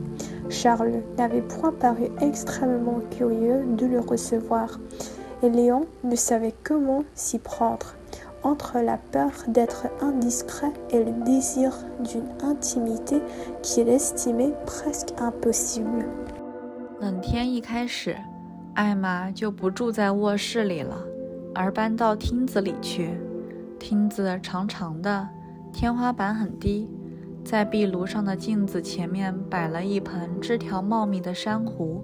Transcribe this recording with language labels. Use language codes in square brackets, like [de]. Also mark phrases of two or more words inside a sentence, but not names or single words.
[fr] Charles n'avait point paru extrêmement curieux de le recevoir, et Léon ne savait comment s'y prendre, entre la peur d'être indiscret et le désir d'une intimité qu'il estimait presque impossible. [zh] 冷天一开始，艾玛就不住在卧室里了，而搬到厅子里去。厅子长长的，天花板很低， 在壁炉上的镜子前面摆了一盆枝条茂密的珊瑚。